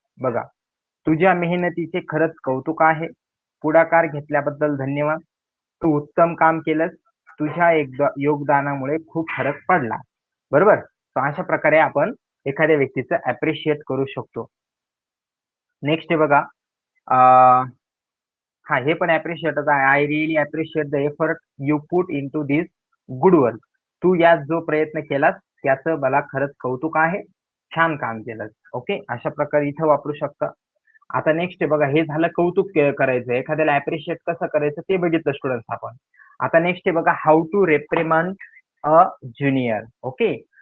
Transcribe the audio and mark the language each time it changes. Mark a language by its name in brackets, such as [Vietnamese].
[Marathi] बघा, तुझ्या मेहनतीचे खरंच कौतुक आहे. पुढाकार घेतल्याबद्दल धन्यवाद. तू उत्तम काम केलंस. तुझ्या योगदानामुळे खूप फरक पडला. बरोबर? तर अशा प्रकारे आपण एखाद्या व्यक्तीचं ॲप्रिशिएट करू शकतो. नेक्स्ट आहे बघा. अ, हां, हे पण ॲप्रिशिएटच आहे. [English] I really appreciate the effort you put into this good work. [Marathi] तू यात जो प्रयत्न केलास त्याचं मला खरंच कौतुक आहे. छान काम केलंस. ओके. अशा प्रकारे इथं वापरू शकता. आता नेक्स्ट आहे बघा, हे झालं कौतुक करायचं. एखाद्याला ॲप्रिशिएट कसं करायचं ते बघितलं स्टुडंट्स आपण. आता नेक्स्ट आहे बघा, [English] How to reprimand a junior. [Marathi] Okay.